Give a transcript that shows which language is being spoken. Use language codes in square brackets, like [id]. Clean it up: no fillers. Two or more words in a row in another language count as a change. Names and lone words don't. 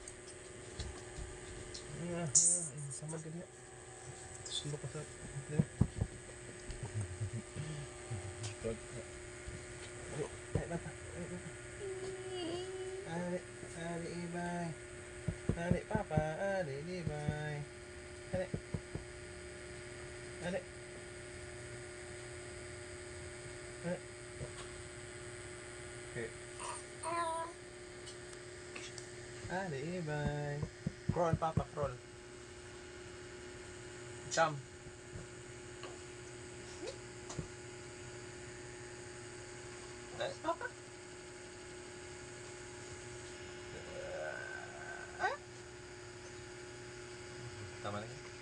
[ceb] Sama ka niya. Sulo ka sa... Ali, ibay. Ali, Papa. Ali, ibay. Ali. Ali. Ali. Okay. Ali, ibay. [en] Crawl, Papa, crawl. Jump. Nice, Papa. [tl] Tama na yan.